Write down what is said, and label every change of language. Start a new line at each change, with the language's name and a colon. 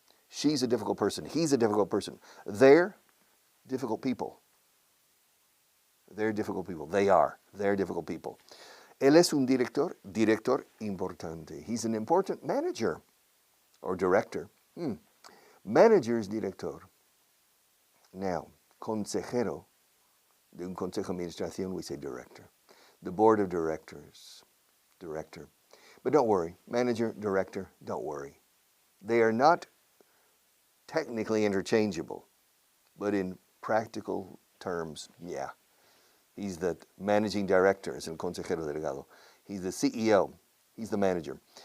English: She's a difficult person. He's a difficult person. They're difficult people. They're difficult people. They are. They're difficult people.
Spanish: Él es un director importante.
English: He's an important manager or director. Manager is director. Now,
Spanish: consejero de un consejo de administración,
English: we say director. The board of directors, director. But don't worry, manager, director, don't worry. They are not technically interchangeable, but in practical terms, yeah. He's the managing director,
Spanish: es el consejero delegado.
English: He's the CEO, he's the manager.